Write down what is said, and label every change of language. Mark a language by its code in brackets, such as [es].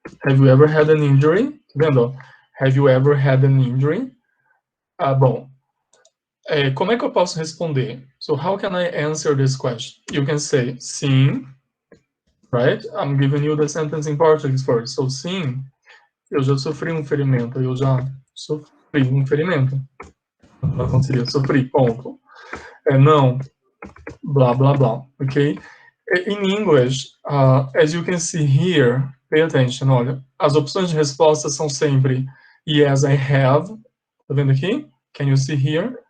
[en] Have you ever had an injury? [pt] Tá vendo, ó? [en] Have you ever had an injury? [pt] Bom, como é que eu posso responder? [en] So, how can I answer this question? You can say, sim, right? I'm giving you the sentence in Portuguese first. [pt] So, sim, eu já sofri um ferimento. Eu já sofri um ferimento. Não seria sofri, ponto. Não, blá, blá, blá, ok? [en] In English, as you can see here, pay attention, [pt] olha, as opções de resposta são sempre [en] yes, I have, [pt] tá vendo aqui? [en] Can you see here?